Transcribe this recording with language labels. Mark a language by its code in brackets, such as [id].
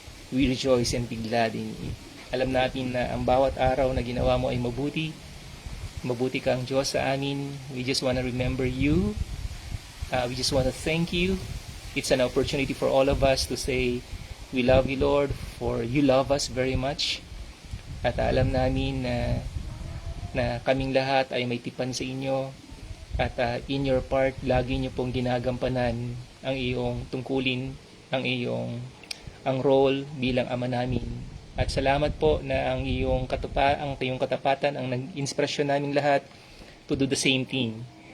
[en] We rejoice and be glad in it. [tl] Alam natin na ang bawat araw na ginawa mo ay mabuti. Mabuti kang Diyos sa amin. [en] We just want to remember you. We just want to thank you. It's an opportunity for all of us to say, we love you, Lord, for you love us very much. [tl] At alam namin na kaming lahat ay may tipan sa inyo. At in your part, lagi niyo pong ginagampanan ang iyong tungkulin, ang role bilang Ama namin. At salamat po na ang iyong katapatan ang nag-inspirasyon naming lahat to do the same thing.